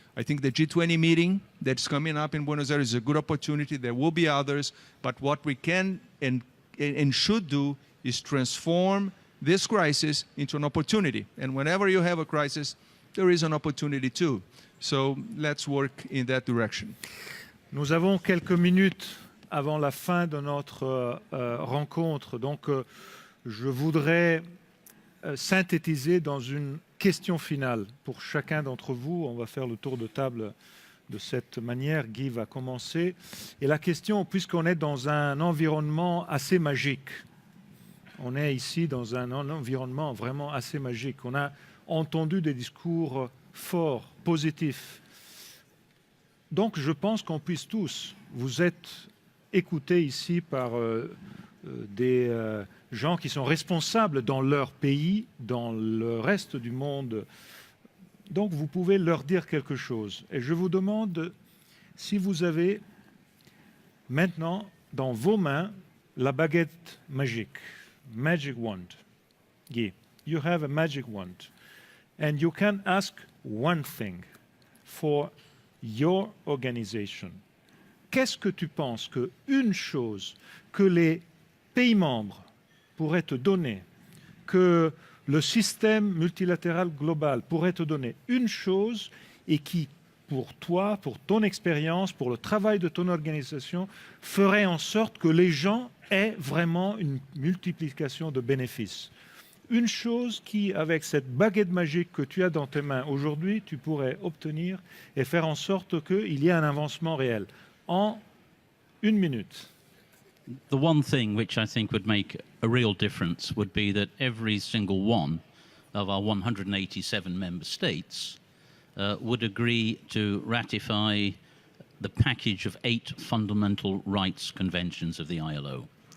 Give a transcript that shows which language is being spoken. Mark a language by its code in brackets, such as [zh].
[en] I think the G20 meeting that's coming up in Buenos Aires is a good opportunity. There will be others, but what we can and should do is transform this crisis into an opportunity. And whenever you have a crisis, there is an opportunity too. So let's work in that direction. [fr] Nous avons quelques minutes avant la fin de notre rencontre. Donc, je voudrais synthétiser dans une question finale pour chacun d'entre vous. On va faire le tour de table de cette manière. Guy va commencer. Et la question, puisqu'on est dans un environnement assez magique, on est ici dans un environnement vraiment assez magique. On a entendu des discours forts, positifs. Donc, je pense qu'on puisse tous, vous êtes écoutés ici par des gens qui sont responsables dans leur pays, dans le reste du monde. Donc, vous pouvez leur dire quelque chose. Et je vous demande si vous avez maintenant dans vos mains la baguette magique, [en] magic wand. Guy, you have a magic wand. And you can ask one thing for your organization. [fr] Qu'est-ce que tu penses qu'une chose que les pays membres pourraient te donner, que le système multilatéral global pourrait te donner, une chose et qui, pour toi, pour ton expérience, pour le travail de ton organisation, ferait en sorte que les gens aient vraiment une multiplication de bénéfices. Une chose qui, avec cette baguette magique que tu as dans tes mains aujourd'hui, tu pourrais obtenir et faire en sorte qu'il y ait un avancement réel. En une minute. [en] The one thing which I think would make a real difference would be that every single one of our 187 member states would agree to ratify the package of 8 fundamental rights conventions of the ILO.